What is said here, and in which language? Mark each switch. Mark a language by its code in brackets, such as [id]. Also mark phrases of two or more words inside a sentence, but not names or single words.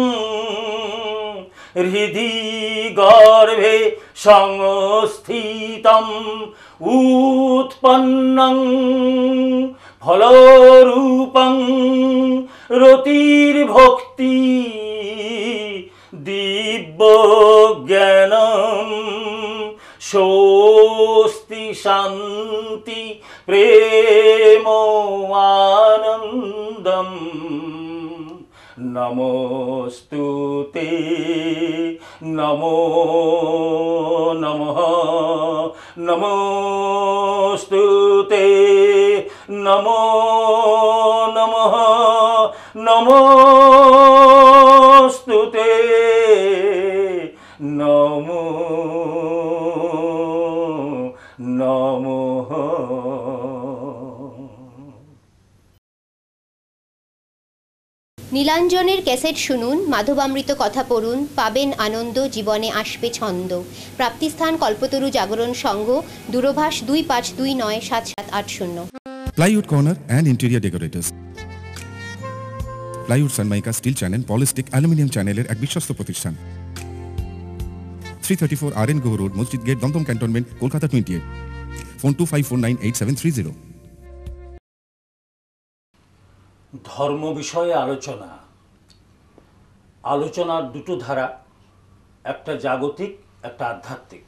[sa] হৃদি গর্ভে সংস্থিতম উৎপন্নং ফলরূপং রতির্ভক্তি দিব্য জ্ঞানম স্বস্তি শান্তি প্রেম আনন্দম নমস্তুতে নমো নমঃ নমস্তুতে নমো নমঃ নমস্তুতে নমো নমঃ। [bn] নীলাঞ্জনের ক্যাসেট শুনুন, মাধবামৃত কথা পড়ুন, পাবেন আনন্দ, জীবনে আসবে ছন্দ। প্রাপ্তিস্থান কল্পতরু জাগরণ সংঘ, দূরভাষ 25297780। [en] Plywood Corner and Interior Decorators. Plywood Sanmaika Steel Channel Polystick Aluminium Channel [bn] এক বিশ্বস্ত প্রতিষ্ঠান। [en] 334 RN Go Road, Mosjid Gate, Dantong Cantonment, Kolkata 28. Phone 25498730. [bn] ধর্ম বিষয়ে আলোচনা। আলোচনার দুটো ধারা, একটা জাগতিক, একটা আধ্যাত্মিক।